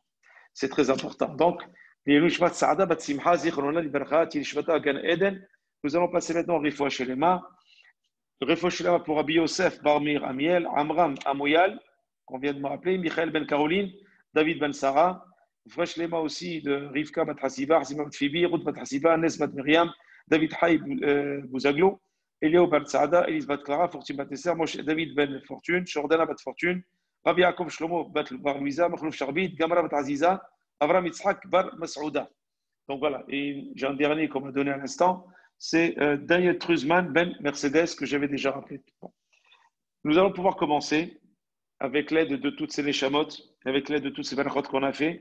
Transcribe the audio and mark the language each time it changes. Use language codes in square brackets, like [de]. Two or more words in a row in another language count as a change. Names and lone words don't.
[fr] C'est très important. Donc, nous allons passer maintenant au [he] רפואה שלמה. רפואה שלמה [fr] pour Rabbi Yosef Barmir Amiel, Amram Amouyal, qu'on vient de me rappeler, Michael Ben Caroline, David Ben Sarah, [he] רפואה שלמה [fr] aussi de Rivka Bat Hasiba, Harzima Bat Fibi, Ruth Bat Hasiba, Nes Bat Miriam, David Haïb Bouzaglo, Elio Bat Saada, Elise Bat Clara, Fortune Bat Esser, David Ben Fortune, Jordana Bat Fortune, Rabbi Yaakov Shlomo Bat Bar Louisa, Makhlouf Charbit, Gamara Bat Aziza, Avram Yitzhak Bar Masouda. Donc voilà, et j'ai un dernier qu'on m'a donné à l'instant, c'est Daniel Truzman Ben Mercedes que j'avais déjà rappelé. Bon. Nous allons pouvoir commencer avec l'aide de toutes ces neshamot, avec l'aide de toutes ces benachot qu'on a fait.